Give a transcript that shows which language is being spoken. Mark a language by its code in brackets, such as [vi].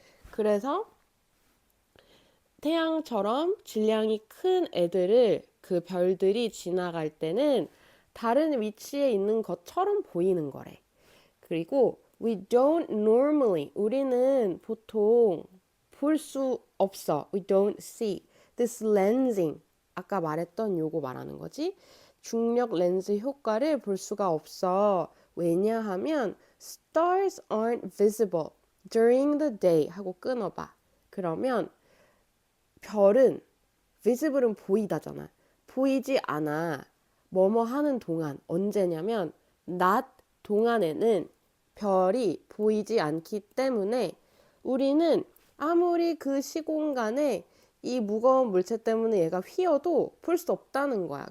[ko] 그래서 태양처럼 질량이 큰 애들을 그 별들이 지나갈 때는 다른 위치에 있는 것처럼 보이는 거래. 그리고 [en] we don't normally [ko] 우리는 보통 볼 수 없어. [en] We don't see this lensing [ko] 아까 말했던 요거 말하는 거지. 중력 렌즈 효과를 볼 수가 없어. 왜냐하면 [en] stars aren't visible during the day [ko] 하고 끊어봐. 그러면 별은 visible은 보이다잖아. 보이지 않아. 뭐뭐 하는 동안. 언제냐면 낮 동안에는 별이 보이지 않기 때문에 우리는 아무리 그 시공간에 이 무거운 물체 때문에 얘가 휘어도 볼 수 없다는 거야.